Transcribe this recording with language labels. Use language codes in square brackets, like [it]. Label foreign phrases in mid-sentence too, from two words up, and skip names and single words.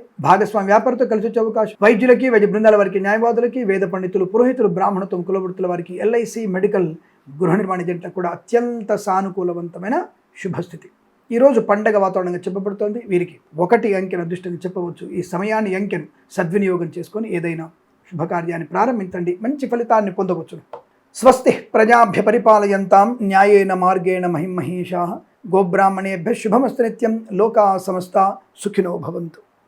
[te] భాగస్వామి వ్యాపారంతో కలిసి వచ్చే అవకాశం. వైద్యులకి, వైద్య బృందాల వారికి, న్యాయవాదులకి, వేద పండితులు, పురోహితులు, బ్రాహ్మణత్వం, కులవృత్తుల వారికి, ఎల్ఐసి, మెడికల్, గృహ నిర్మాణ ఏజెంట్లకు కూడా అత్యంత సానుకూలవంతమైన శుభస్థితి. ఈరోజు పండగ వాతావరణంగా చెప్పబడుతోంది. వీరికి 1 అంకెను అదృష్టంగా చెప్పవచ్చు. ఈ సమయాన్ని, అంకెను సద్వినియోగం చేసుకొని ఏదైనా శుభకార్యాన్ని ప్రారంభించండి, మంచి ఫలితాన్ని పొందవచ్చు. [sa] स्वस्ति प्रजाभ्यः परिपालयन्तां न्यायेन मार्गेण महीमहीशाः. गोब्राह्मणेभ्यः शुभमस्तु नित्यं लोकाः समस्ताः सुखिनो भवन्तु.